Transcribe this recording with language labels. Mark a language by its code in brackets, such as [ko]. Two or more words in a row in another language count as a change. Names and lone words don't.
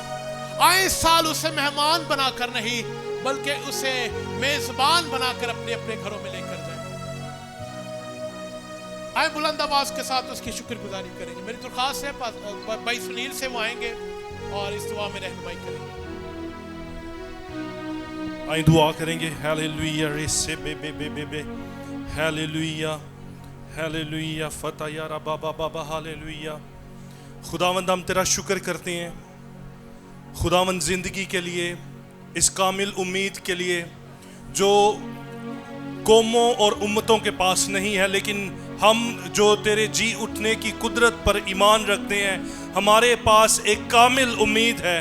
[hi] आए इस साल उसे मेहमान बनाकर नहीं बल्कि उसे मेजबान बनाकर अपने अपने घरों में लेकर जाए। आए बुलंद आवाज के साथ उसकी शुक्रगुजारी करेंगे। मेरी दरख्वास्त है भाई सुनील से वो आएंगे और इस दुआ में रहनुमाई करेंगे। आइए दुआ करेंगे। हालेलुया रेसे बे बे बे बे बे हालेलुया हालेलुया फतह या रबा बाबा हालेलुया। खुदावंद हम तेरा शुक्र करते हैं खुदावंद ज़िंदगी के लिए, इस कामिल उम्मीद के लिए जो कौमों और उम्मतों के पास नहीं है, लेकिन हम जो तेरे जी उठने की कुदरत पर ईमान रखते हैं हमारे पास एक कामिल उम्मीद है।